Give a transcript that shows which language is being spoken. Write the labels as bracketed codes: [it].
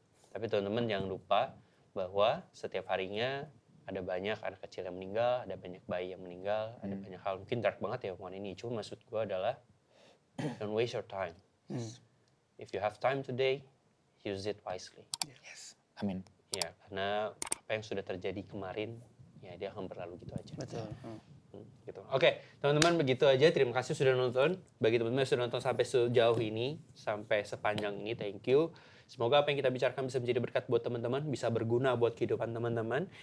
[id] Tapi teman-teman jangan lupa bahwa setiap harinya ada banyak anak kecil yang meninggal, ada banyak bayi yang meninggal, ada banyak hal. Mungkin dark banget ya omongan ini. Cuma maksud gue adalah [en] don't waste your time. If you have time today, use it wisely. Yes. Amin. [id] Ya, karena apa yang sudah terjadi kemarin, ya dia akan berlalu gitu aja. Betul. Gitu. Oke, teman-teman begitu aja. Terima kasih sudah nonton. Bagi teman-teman yang sudah nonton sampai sejauh ini, sampai sepanjang ini, [en] thank you. [id] Semoga apa yang kita bicarakan bisa menjadi berkat buat teman-teman, bisa berguna buat kehidupan teman-teman.